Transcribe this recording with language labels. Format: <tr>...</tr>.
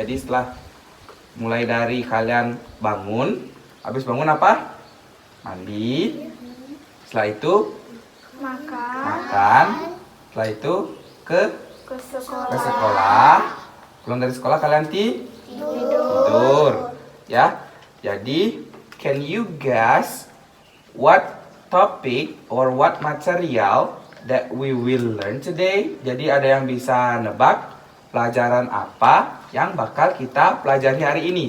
<id>Jadi setelah mulai dari kalian bangun, habis bangun apa? Mandi. Setelah itu makan. Setelah itu ke sekolah. Pulang dari sekolah kalian tidur. Ya.</id> <en>Jadi can you guess what topic or what material that we will learn today?</en> <id>Jadi ada yang bisa nebak pelajaran apa yang bakal kita pelajari hari ini?</id>